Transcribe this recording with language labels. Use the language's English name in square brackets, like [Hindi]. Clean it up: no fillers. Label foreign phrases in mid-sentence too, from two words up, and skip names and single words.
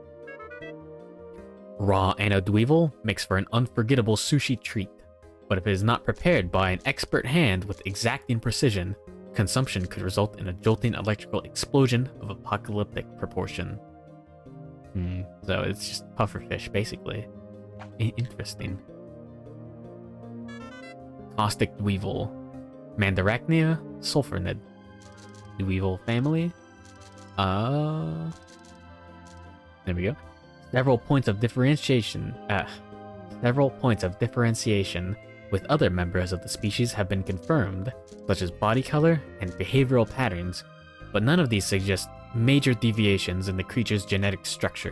[English] Raw Anode Weevil makes for an unforgettable sushi treat, but if it is not prepared by an expert hand with exacting precision, consumption could result in a jolting electrical explosion of apocalyptic proportion. So it's just pufferfish, basically. Interesting. Caustic Weevil. Mandarachnia sulfurnid. Weevil family. There we go. Several points of differentiation with other members of the species have been confirmed, such as body color and behavioral patterns, but none of these suggest major deviations in the creature's genetic structure.